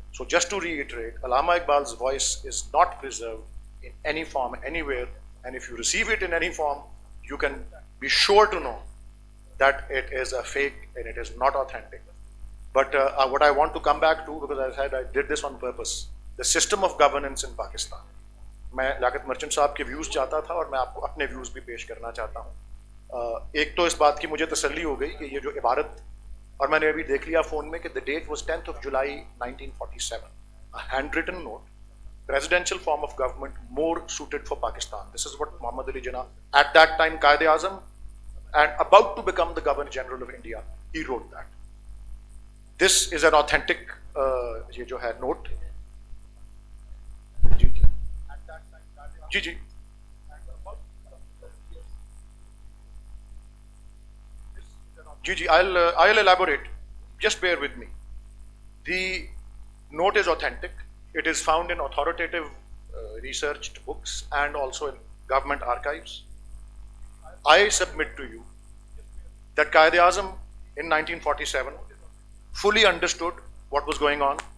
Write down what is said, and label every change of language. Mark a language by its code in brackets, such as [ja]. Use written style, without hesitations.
[en] So just to reiterate, Allama Iqbal's voice is not preserved in any form anywhere, and if you receive it in any form, you can be sure to know that it is a fake and it is not authentic. But what I want to come back to, because I said I did this on purpose, the system of governance in Pakistan. [hi] मैं Liaquat merchant साहब के views चाहता था, और मैं आपको अपने views भी पेश करना चाहता हूँ। एक तो इस बात की मुझे तसल्ली हो गई कि ये जो इबारत, और मैंने अभी देख लिया फ़ोन में कि [en] The date was 10th of July 1947, a handwritten note, presidential form of government more suited for Pakistan. This is what Muhammad Ali Jinnah, at that time Quaid-e-Azam and about to become the Governor General of India, he wrote that. This is an authentic [hi] ये जो है [en] note. [hi] Ji ji ji ji [en] I'll elaborate. Just bear with me. The note is authentic. It is found in authoritative researched books and also in government archives. I submit to you that Quaid-e-Azam in 1947 fully understood what was going on.